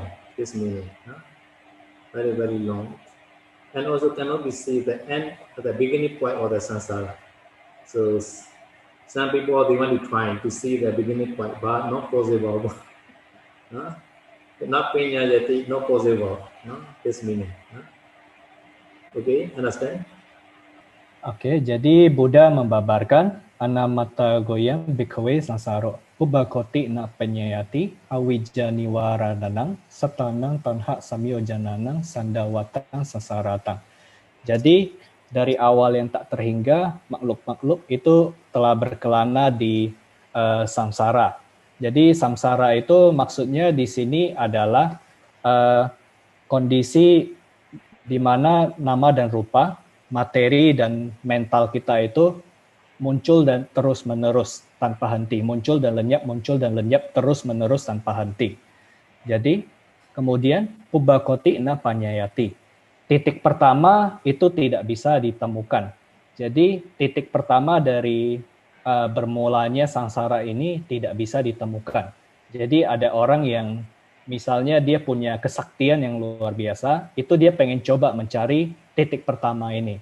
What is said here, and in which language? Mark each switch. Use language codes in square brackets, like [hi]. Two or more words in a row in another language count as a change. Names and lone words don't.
[en] This meaning, very, very long, and also cannot be seen the end at the beginning point of the samsara. So some people they want to try to see the beginning point, but not possible. Not pinyayati, not possible. This meaning. Okay, understand? [id] Oke, jadi Buddha membabarkan [pi] anamata goyang bhikkave sansaro ubakoti na penyayati awijani warananang satanang tanha samyojananang sandawatang sasaratang. [id] Jadi dari awal yang tak terhingga makhluk-makhluk itu telah berkelana di samsara. Jadi samsara itu maksudnya di sini adalah kondisi di mana nama dan rupa, materi dan mental kita itu muncul dan terus menerus tanpa henti, muncul dan lenyap terus menerus tanpa henti. Jadi kemudian [pi] Pubbakoti na panyayati. [id] Titik pertama itu tidak bisa ditemukan. Jadi titik pertama dari bermulanya sangsara ini tidak bisa ditemukan. Jadi ada orang yang misalnya dia punya kesaktian yang luar biasa, itu dia pengen coba mencari titik pertama ini.